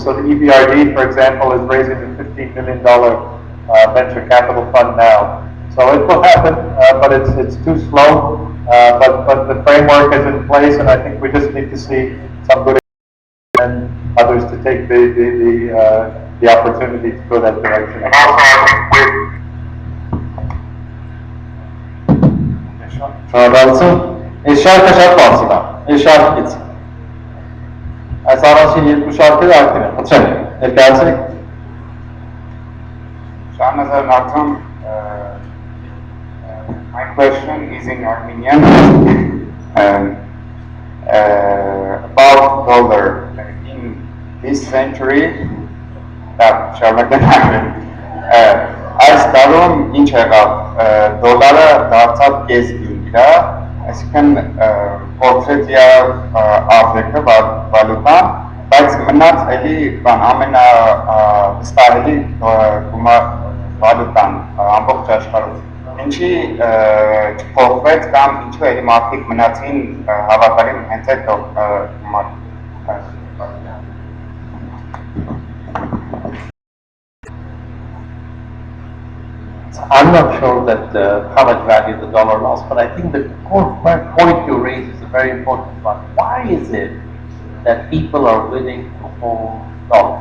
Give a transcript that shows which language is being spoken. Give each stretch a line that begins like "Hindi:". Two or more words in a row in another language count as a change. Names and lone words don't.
English: So the EBRD, for example, is raising a $15 million venture capital fund now. So it will happen, but it's too slow. But the framework is in place, and I think we just need to see some good and others to take the opportunity to go that direction.
Armenian: Շնորհակալություն։ Ես շատ բարձր եմ։ Շարքից։ Այս առաջին երկու շարքերը ակտիվ են, խնդրեմ, ներկայացեք։
English: Shanazar Natham, my question is in Armenian about dollar. In this century,
Armenian: այս տարում ինչ եղավ, դոլարը դարձավ կես գինգրա, այսինքն կորցրեց իր արժեքը վալուտան, բայց մնաց էլի բան ամենավստահելի վալուտան ամբողջ աշխարհում։ Ինչի չփոխվեց կամ ինչու էլի մարդիկ մնացին հավատարիմ հենց այդ
English: I'm not sure that how much value the dollar lost, but I think the core point you raise is a very important one. Why is it that people are willing to hold dollars?